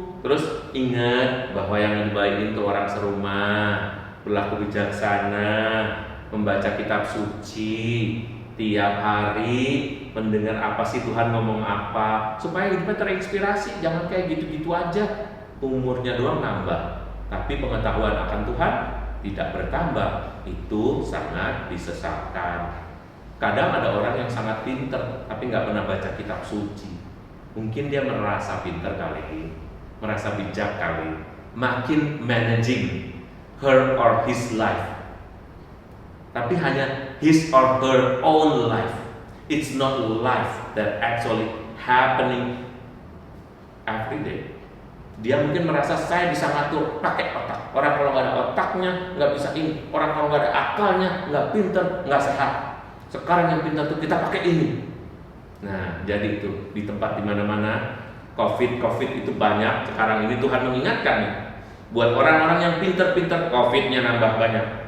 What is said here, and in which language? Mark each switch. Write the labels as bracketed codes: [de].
[id] Terus ingat bahwa yang dibagiin ke orang serumah, berlaku bijaksana, membaca kitab suci tiap hari, mendengar apa sih Tuhan ngomong apa, supaya hidupnya terinspirasi. Jangan kayak gitu-gitu aja, umurnya doang nambah, tapi pengetahuan akan Tuhan tidak bertambah. Itu sangat disesatkan. Kadang ada orang yang sangat pintar tapi nggak pernah baca kitab suci. Mungkin dia merasa pintar kali, merasa bijak kali, makin [en] managing her or his life. [id] Tapi hanya [en] his or her own life. It's not life that actually happening every day. [id] Dia mungkin merasa saya bisa ngatur pakai otak. Orang kalau nggak ada otaknya nggak bisa ini. Orang kalau nggak ada akalnya nggak pintar, nggak sehat. Sekarang yang pintar tuh kita pakai ini. Nah, jadi itu di tempat di mana-mana COVID itu banyak. Sekarang ini Tuhan mengingatkan nih, buat orang-orang yang pintar-pintar, COVID-nya nambah banyak.